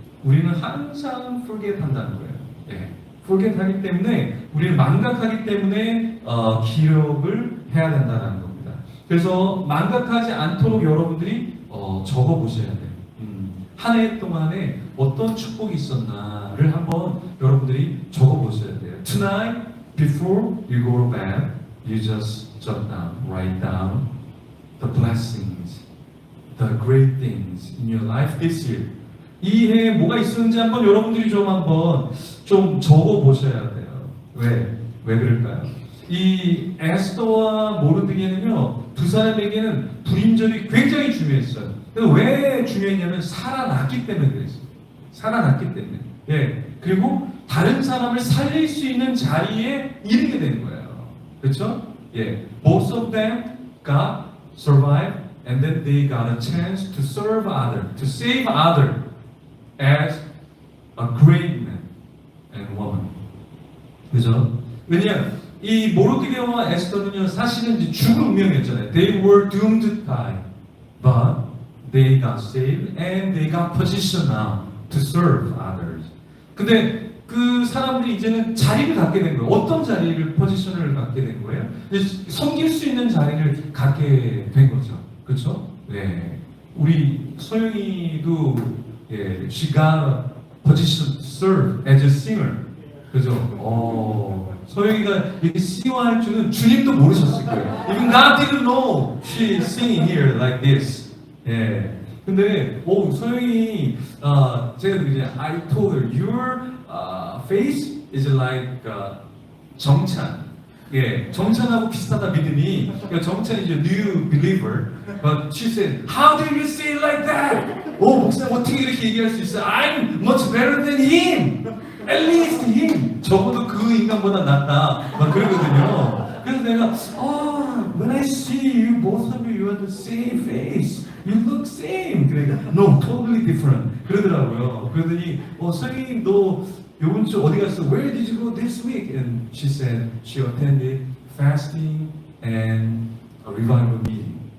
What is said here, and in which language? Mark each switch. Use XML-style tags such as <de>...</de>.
<ko>우리는 항상 forget 한다는 거예요. 예. forget 하기 때문에 우리는 망각하기 때문에 기록을 해야 된다는 겁니다. 그래서 망각하지 않도록 여러분들이 적어 보셔야 돼요. 한 해 동안에 어떤 축복이 있었나를 한번 여러분들이 적어 보셔야 돼요.</ko> <en>Tonight, before you go to bed, you just jot down, write down the blessings, the great things in your life this year.</en> <ko>이 해에 뭐가 있었는지 한번 여러분들이 좀 한번 좀 적어 보셔야 돼요. 왜 그럴까요? 이 에스더와 모르드게는요, 두 사람에게는 불임절이 굉장히 중요했어요. 그래서 왜 중요했냐면 살아났기 때문에 그랬어요. 살아났기 때문에. 예. 그리고 다른 사람을 살릴 수 있는 자리에 이르게 된 거예요. 그렇죠? 예.</ko> <en>Both of them got survived and then they got a chance to serve other, to save other as a great man and woman.</en> <ko>그죠? 왜냐하면 이 모르드게와 에스더는요, 사실은 이제 죽을 운명이었잖아요.</ko> <en>They were doomed to die, but they got saved and they got position now to serve others.</en> <ko>근데 그 사람들이 이제는 자리를 갖게 된 거예요. 어떤 자리를, 포지션을 갖게 된 거예요? 섬길 수 있는 자리를 갖게 된 거죠. 그렇죠? 네. 우리 소영이도 예,</ko> <en>she got a position to serve as a singer.</en> <ko>그죠? 소영이가 이렇게 sing할 줄은 주님도 모르셨을 거예요.</ko> <en>Even God didn't know she is singing here like this.</en> <ko>예. 근데 소영이 제가 이제</ko> <en>I told her your face is like 정찬.</en> <ko>예, 정찬하고 비슷하다 믿으니 정찬이 이제</ko> <en>new believer. But she said, how do you say it like that?</en> <ko>목사님 어떻게 이렇게 얘기할 수 있어요?</ko> <en>I'm much better than him. At least him.</en> <ko>적어도 그 인간보다 낫다. 막 그러거든요. 그래서 내가</ko> <en>when I see you, both of you have the same face. You look same.</en> <ko>그러니까</ko> <en>no, totally different.</en> <ko>그러더라고요. 그러더니 선생님 너 요번 주 어디 갔어?</ko> <en>Where did you go this week? And she said she attended fasting and a revival meeting.</en>